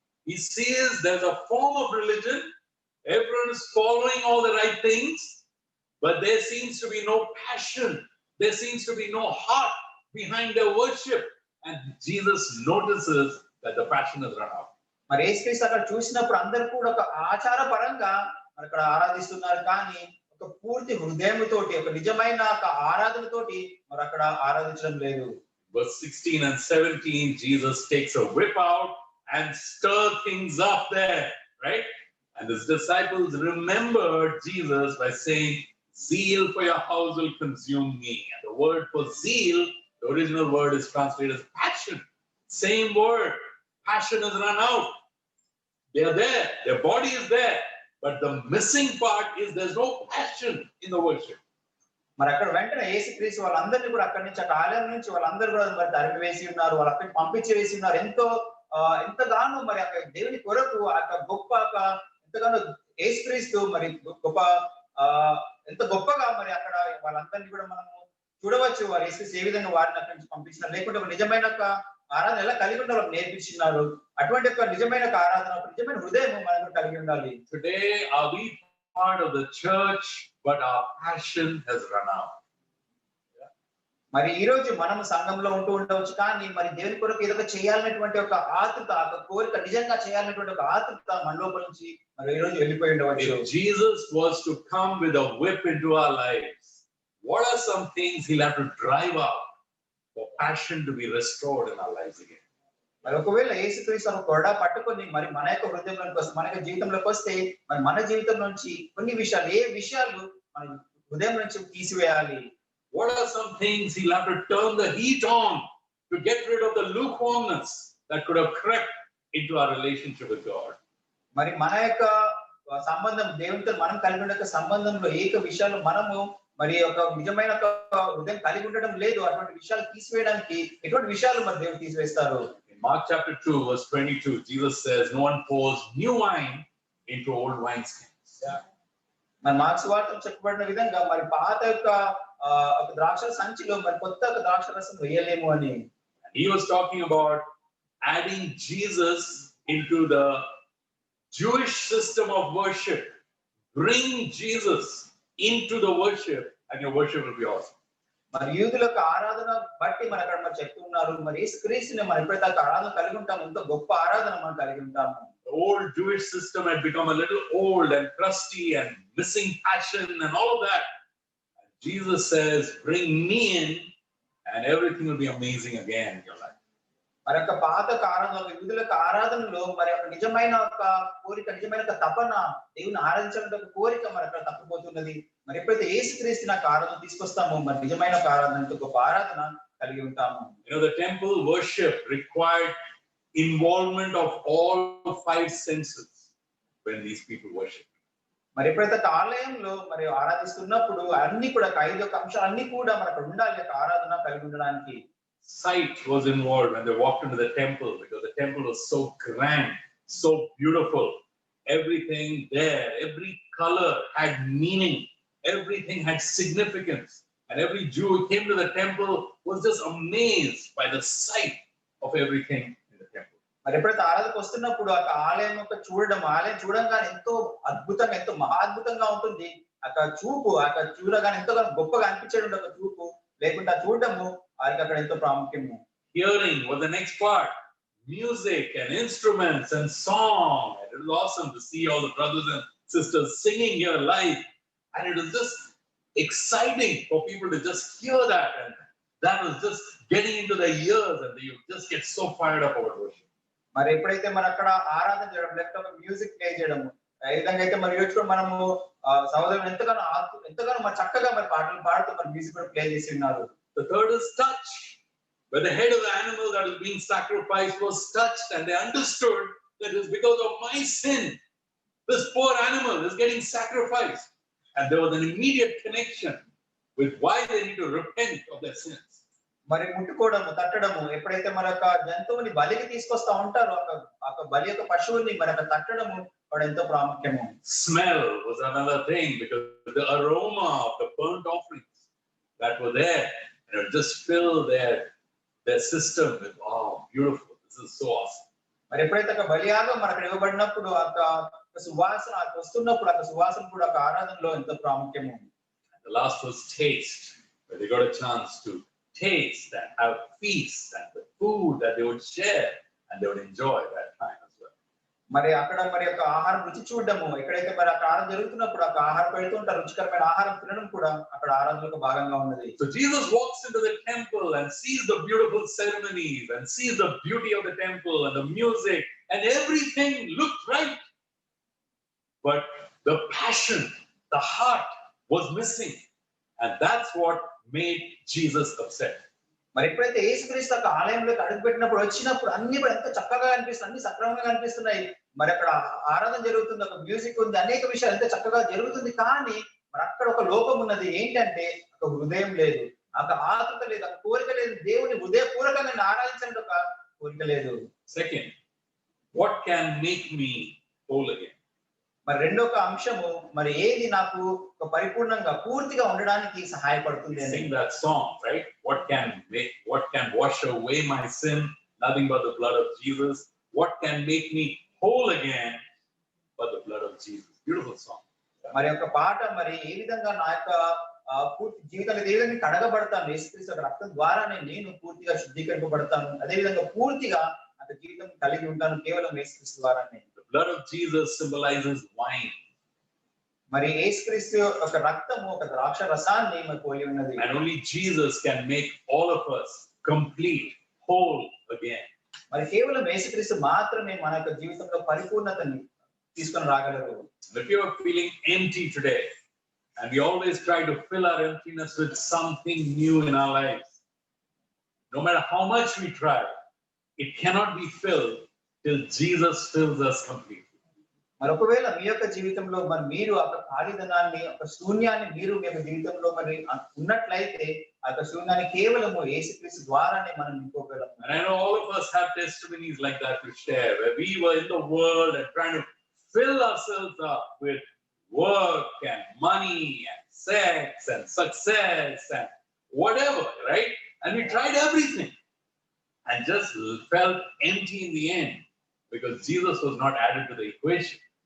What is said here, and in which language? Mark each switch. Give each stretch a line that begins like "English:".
English: He sees there's a form of religion. Everyone is following all the right things, but there seems to be no passion. There seems to be no heart behind their worship, and Jesus notices that the passion has run out.
Telugu: మరి యేసుక్రీస్తు అక్కడ చూసినప్పుడు అందరూ కూడా ఒక ఆచార పరంగా మరి అక్కడ ఆరాధిస్తున్నారు కానీ ఒక పూర్తి హృదయంతోటి ఒక నిజమైన ఒక ఆరాధనతోటి మరి అక్కడ ఆరాధించడం లేదు.
English: Verse 16 and 17, Jesus takes a whip out and stir things up there, right? And his disciples remembered Jesus by saying, "Zeal for your house will consume me." And the word for zeal, the original word is translated as passion. Same word, passion has run out. They are there, their body is there, but the missing part is there's no passion in the worship.
Telugu: మరి అక్కడ వెంటనే యేసుక్రీస్తు వాళ్ళందరినీ కూడా అక్కడి నుంచి అక్కడ ఆలయం నుంచి వాళ్ళందరూ కూడా మరి తరిమి వేసి ఉన్నారు, వాళ్ళు అక్కడికి పంపించి వేసి ఉన్నారు. ఎంతగానో మరి అక్కడ దేవుని కొరకు గొప్ప ఎంతగానో యేసుక్రీస్తు మరి గొప్ప ఎంత గొప్పగా మరి అక్కడ వాళ్ళందరినీ కూడా మనము చూడవచ్చు. వారు యేసుక్రీస్తు ఏ విధంగా వారిని అక్కడి నుంచి పంపించినారు, లేకుంటే ఒక నిజమైన ఆరాధన ఎలా కలిగి ఉండాలో నేర్పించినారు. అటువంటి ఒక నిజమైన ఆరాధన, ఒక నిజమైన హృదయం మనం కలిగి ఉండాలి.
English: Today are we part of the church, but our passion has run out.
Telugu: మరి ఈ రోజు మనం సంఘంలో ఉంటూ ఉండవచ్చు, కానీ మరి దేవుని కొరకు ఏదో చేయాలనేటువంటి ఒక ఆతృత, ఒక కోరిక, నిజంగా చేయాలనేటువంటి ఒక ఆతృత మన లోపల నుంచి మరి ఈ రోజు వెళ్ళిపోయి ఉండవచ్చు.
English: If Jesus was to come with a whip into our lives, what are some things he'll have to drive out for passion to be restored in our lives again?
Telugu: మరి ఒకవేళ యేసుక్రీస్తు ఒక కొరడా పట్టుకొని మరి మన యొక్క హృదయంలోకి వస్తే, మన యొక్క జీవితంలోకి వస్తే, మరి మన జీవితం నుంచి కొన్ని విషయాలు, ఏ విషయాలు మన హృదయం నుంచి తీసివేయాలి?
English: What are some things he'll have to turn the heat on to get rid of the lukewarmness that could have crept into our relationship with God?
Telugu: మరి మన యొక్క సంబంధం దేవునితో మనం కలిగి ఉండే సంబంధంలో ఏక విషయాలు మనము మరి ఒక నిజమైన హృదయం కలిగి ఉండడం లేదు, అటువంటి విషయాలు తీసివేయడానికి ఎటువంటి విషయాలు మరి దేవుడు తీసివేస్తారు?
English: In Mark chapter 2 verse 22, Jesus says, no one pours new wine into old wineskins.
Telugu: మరి మార్క్స్ వార్తలు చెప్పబడిన విధంగా మరి పాత యొక్క ఒక ద్రాక్ష సంచిలో మరి కొత్త ఒక ద్రాక్ష రసం వేయలేము అని.
English: He was talking about adding Jesus into the Jewish system of worship. Bring Jesus into the worship and your worship will be awesome.
Telugu: మరి యూదుల యొక్క ఆరాధన బట్టి మరి అక్కడ మరి చెప్తున్నారు, మరి యేసుక్రీస్తుని మనం ఎప్పుడైతే ఆరాధన కలిగి ఉంటాము, ఎంతో గొప్ప ఆరాధన మనం కలిగి ఉంటాము.
English: The old Jewish system had become a little old and crusty and missing passion and all of that. And Jesus says, bring me in and everything will be amazing again in your life.
Telugu: మరి యొక్క పాత ఆరాధన, యూదుల యొక్క ఆరాధనలో మరి ఒక నిజమైన ఒక కోరిక, నిజమైన ఒక తపన, దేవుని ఆరాధించాలంటే ఒక కోరిక మరి అక్కడ తప్పిపోతున్నది. మరి ఎప్పుడైతే యేసుక్రీస్తు నాకు ఆరాధన తీసుకొస్తామో, మరి నిజమైన ఒక ఆరాధన, గొప్ప ఆరాధన కలిగి ఉంటాము.
English: You know, the temple worship required involvement of all 5 senses when these people worship.
Telugu: మరి ఎప్పుడైతే ఆలయంలో మరి ఆరాధిస్తున్నప్పుడు అన్ని కూడా 5 అంశాలు అన్ని కూడా మనకు ఉండాలి ఆరాధన కలిగి ఉండడానికి.
English: Sight was involved when they walked into the temple, because the temple was so grand, so beautiful. Everything there, every color had meaning, everything had significance, and every Jew who came to the temple was just amazed by the sight of everything in the temple.
Telugu: మరి ఎప్పుడైతే ఆరాధనకు వస్తున్నప్పుడు ఆ ఆలయం యొక్క ఆలయం చూడంగానే ఎంతో అద్భుతంగా, ఎంతో మహాద్భుతంగా ఉంటుంది. అక్కడ చూపు, అక్కడ చూడగానే ఎంతో గొప్పగా అనిపించేది ఒక చూపు, లేకుంటే చూడడము వారికి అక్కడ ఎంతో ప్రాముఖ్యము.
English: Hearing was the next part. Music and instruments and song. It was awesome to see all the brothers and sisters singing here live. And it was just exciting for people to just hear that. And that was just getting into their ears and you just get so fired up about worship.
Telugu: మరి ఎప్పుడైతే మన అక్కడ ఆరాధన చేయడం, లేకపోతే music play చేయడము, ఏ విధంగా అయితే మరి ఈరోజు మనము సహోదరులు ఎంతగానో మరి చక్కగా మరి పాటలు పాడుతూ మరి మ్యూజిక్ కూడా ప్లే చేసి ఉన్నారు.
English: The third is touch, where the head of the animal that was being sacrificed was touched, and they understood that it was because of my sin. This poor animal is getting sacrificed. And there was an immediate connection with why they need to repent of their sins.
Telugu: మరి ముట్టుకోవడము, తట్టడము, ఎప్పుడైతే మరి ఒక జంతువుని బలికి తీసుకొస్తా ఉంటారో ఒక బలి యొక్క పశువుని మరి అక్కడ తట్టడము కూడా ఎంతో ప్రాముఖ్యము.
English: Smell was another thing, because the aroma of the burnt offerings that were there, and it just filled their system with, oh, beautiful, this is so awesome.
Telugu: మరి ఎప్పుడైతే ఒక బలియాగం మరి అక్కడ ఇవ్వబడినప్పుడు సువాసన వస్తున్నప్పుడు ఆ సువాసన కూడా ఒక ఆరాధనలో ఎంతో ప్రాముఖ్యము.
English: The last was taste, where they got a chance to taste and have feast and the food that they would share and they would enjoy that time as well.
Telugu: మరి అక్కడ మరి ఒక ఆహారం రుచి చూడడము, ఎక్కడైతే మరి అక్కడ ఆరాధన జరుగుతున్నప్పుడు ఒక ఆహారం పెడుతుంటారు, రుచికరమైన ఆహారం తినడం కూడా అక్కడ ఆరాధనలో భాగంగా ఉన్నది.
English: So Jesus walks into the temple and sees the beautiful ceremonies and sees the beauty of the temple and the music and everything looked right. But the passion, the heart was missing. And that's what made Jesus upset.
Telugu: మరి ఎప్పుడైతే యేసుక్రీస్తు యొక్క ఆలయంలోకి అడుగుపెట్టినప్పుడు వచ్చినప్పుడు అన్ని కూడా ఎంత చక్కగా కనిపిస్తుంది, అన్ని సక్రమంగా కనిపిస్తున్నాయి. మరి అక్కడ ఆరాధన జరుగుతుంది, ఒక మ్యూజిక్ ఉంది, అనేక విషయాలు ఎంత చక్కగా జరుగుతుంది. కానీ మరి అక్కడ ఒక లోపం ఉన్నది. ఏంటంటే ఒక హృదయం లేదు, ఒక ఆతృత లేదు, ఒక కోరిక లేదు. దేవుని హృదయపూర్వకంగా ఆరాధించడానికి ఒక కోరిక లేదు.
English: Second, what can make me whole again?
Telugu: మరి రెండో ఒక అంశము, మరి ఏది నాకు ఒక పరిపూర్ణంగా పూర్తిగా ఉండడానికి సహాయపడుతుంది అని.
English: Sing that song, right? What can wash away my sin? Nothing but the blood of Jesus. What can make me whole again but the blood of Jesus? Beautiful song.
Telugu: మరి ఒక పాట, మరి ఏ విధంగా నా యొక్క పూర్తి జీవితాన్ని ఏ విధంగా కడగబడతాను, యేసుక్రీస్తు యొక్క రక్తం ద్వారానే నేను పూర్తిగా శుద్ధీకరింపబడతాను, అదే విధంగా పూర్తిగా నాకు జీవితం కలిగి ఉంటాను కేవలం యేసుక్రీస్తు ద్వారానే.
English: The blood of Jesus symbolizes wine.
Telugu: మరి యేసుక్రీస్తు యొక్క రక్తము ఒక ద్రాక్ష రసాన్ని మరి పోలి ఉన్నది.
English: And only Jesus can make all of us complete, whole again.
Telugu: మరి కేవలం యేసుక్రీస్తు మాత్రమే మన యొక్క జీవితంలో పరిపూర్ణతని తీసుకొని రాగలరు.
English: If you are feeling empty today, and we always try to fill our emptiness with something new in our lives, no matter how much we try, it cannot be filled till Jesus fills us completely.
Telugu: మరి ఒకవేళ మీ యొక్క జీవితంలో మరి మీరు ఆ ఖాళీదనాన్ని, ఒక శూన్యాన్ని మీరు మీ యొక్క జీవితంలో మరి ఉన్నట్లయితే ఆ యొక్క శూన్యాన్ని కేవలము యేసుక్రీస్తు ద్వారానే మనం నింపుకోగలము.
English: And I know all of us have testimonies like that to share, where we were in the world and trying to fill ourselves up with work and money and sex and success and whatever, right? And we tried everything and just felt empty in the end because Jesus was not added to the equation.